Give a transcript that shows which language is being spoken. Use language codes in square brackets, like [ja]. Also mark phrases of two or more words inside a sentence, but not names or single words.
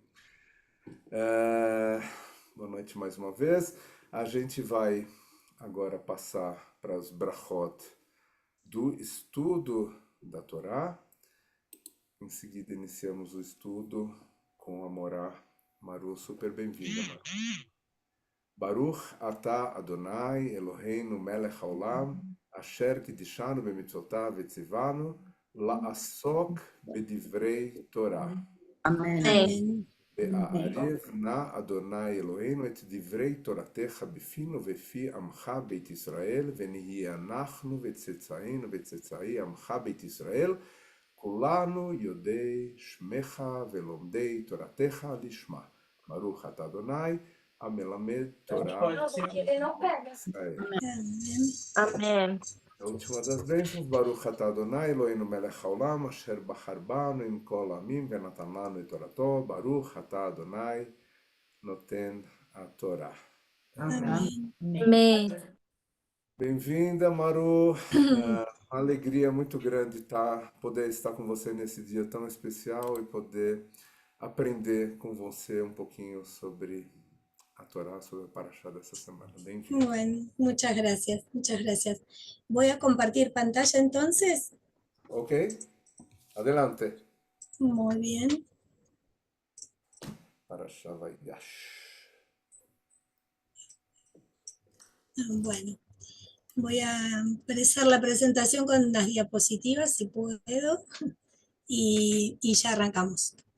[pt] Boa noite mais uma vez. A gente vai agora passar para as brachot do estudo da Torá. Em seguida iniciamos o estudo com a Morá. Maru, super bem-vinda, Maru. [he] ברוך אתה אדוני אלוהינו מלך העולם אשר קדשנו במצוותיו וצוונו לעסוק בדברי תורה. [pt] Amém. [he] והערב נא אדוני אלוהינו את דברי תורתך בפינו ובפי עמך בית ישראל ונהיה אנחנו וצאצאינו וצאצאי עמך בית ישראל כולנו יודעי שמך ולומדי תורתך לשמה. ברוך אתה אדוני המלמד תורה. [pt] Amém. A última das bênçãos, [he] ברוך אתה אדוני אלוהינו מלך העולם אשר בחר בנו עם כל עמים ונתן לנו את תורתו. ברוך אתה אדוני נותן התורה. [pt] Amém. Amém. Bem-vinda, Maru. Uma alegria muito grande poder estar com você nesse dia tão especial e poder aprender com você um pouquinho sobre a Torá, sobre a Parashá dessa semana. Bem-vindo. [es] Bueno, muchas gracias, muchas gracias. Voy a compartir pantalla entonces. Ok? Adelante. Muy bien. Parashá Vaigash. Bueno, voy a empezar la presentación con las diapositivas, si puedo, y ya arrancamos.